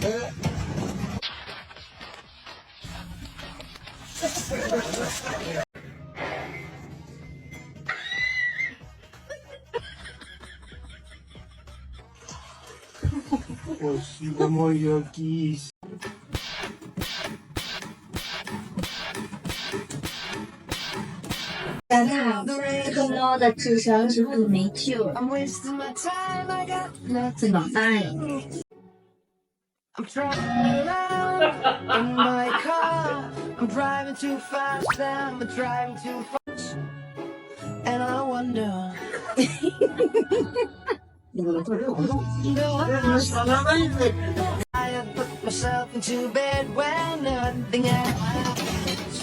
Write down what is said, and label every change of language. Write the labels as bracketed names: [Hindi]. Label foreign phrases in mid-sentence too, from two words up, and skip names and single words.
[Russian] Спасибо, моя кися. [Chinese] 咱俩这个猫的智商是不是没救了？怎么办呀？ [English] I'm driving around in my car. I'm driving too fast, I'm driving too fast. And I wonder. I have put myself into bed when nothing happens.